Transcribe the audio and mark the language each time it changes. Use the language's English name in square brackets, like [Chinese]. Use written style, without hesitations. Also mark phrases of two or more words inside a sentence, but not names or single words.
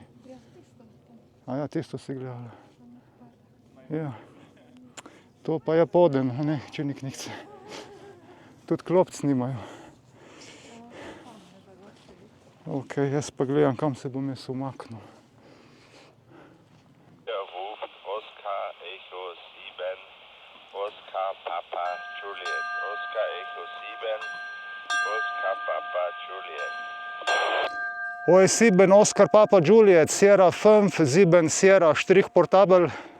[Slovenian] A ja, tisto si gledala. Ja. To pa je poden, a ne, če ni knjigce. Tudi klopc nimajo. Ok, jaz pa gledam, kam se bom jaz umaknil. [English] Oscar Echo 7, Oscar Papa Juliet, Oscar Echo 7, Oscar Papa Juliet. Oi, 7 Oscar Papa Juliet, Sierra 5, 7 Sierra Strich Portable.